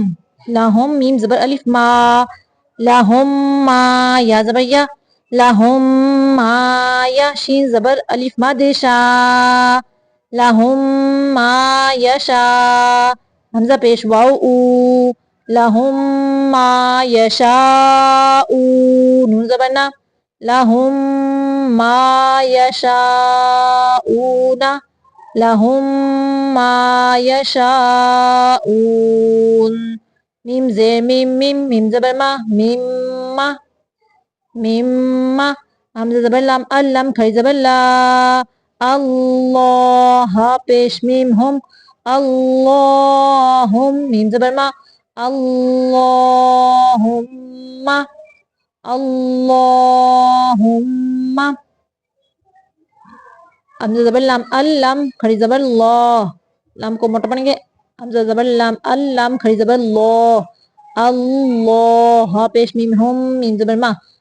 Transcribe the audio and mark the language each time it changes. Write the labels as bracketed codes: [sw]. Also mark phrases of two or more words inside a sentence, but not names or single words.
[ur] لہم میم زبر الف ما لہم ما یا زبر یا لہم ما یا شین زبر الف ما دشا لہم ما یشا حمزہ پیش واو او لہم ما یشاء نون زبر نا لہم ما یشاءون لہم ما یشاءون میم زیر میم میم میم زبر ما میم ما میم ما حمزہ زبر لام اللام کھڑی زبر لا اللہ پیش میم ہم اللہم میم زبر ما اللہم اللہم حمزہ زبر لام اللام کھڑی زبر اللہ لام کو موٹا پڑیں گے حمزہ زبر لام اللام کھڑی زبر اللہ اللہ پیش میم ہم میم زبر ما